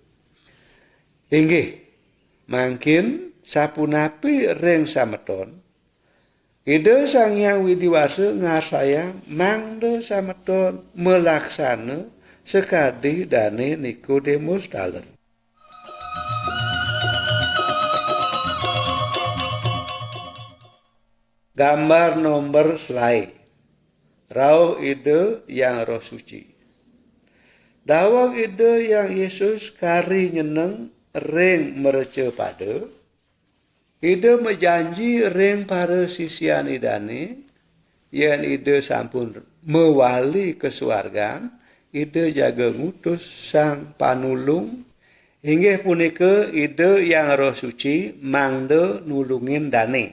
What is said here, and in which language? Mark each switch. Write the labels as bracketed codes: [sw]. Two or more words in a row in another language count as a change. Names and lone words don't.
[ban] Inggih, mangkin sapunapi ring sameton, ide Sang Hyang Widiwasa ngarsayang mangde sameton melaksana sekadi dane Nikodemus taler. [id] Gambar nomor slide. [ban] Rauh ide yang Roh Suci. Dawang ide yang Yesus kari nyeneng ring merece pada. Ide menjanji ring para sisian idane, yen ide sampun mewali ke suargan, ide jaga ngutus sang panulung, hingga punika ide yang Roh Suci mangde nulungin dane.